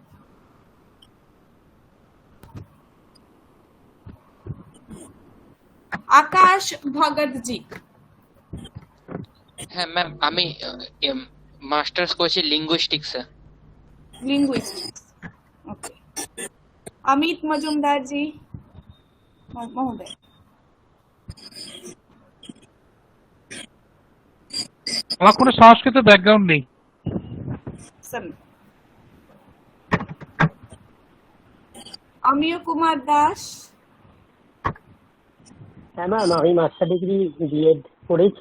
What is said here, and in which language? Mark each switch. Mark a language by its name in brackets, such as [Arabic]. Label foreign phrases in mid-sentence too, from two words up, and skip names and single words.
[Bangla] আকাশ ভগত জি। হ্যাঁ ম্যাম, আমি মাস্টার্স করছি লিঙ্গুইস্টিক্সে। [English] linguistics. okay. [Sanskrit] अमित मजुमदार जी महोदय। [Bangla] আমার কোনো সংস্কৃত ব্যাকগ্রাউন্ড নেই। अमिय कुमार दास। হ্যাঁ ম্যাম, আমি [English] master degree B.Ed [Bangla] করেছি।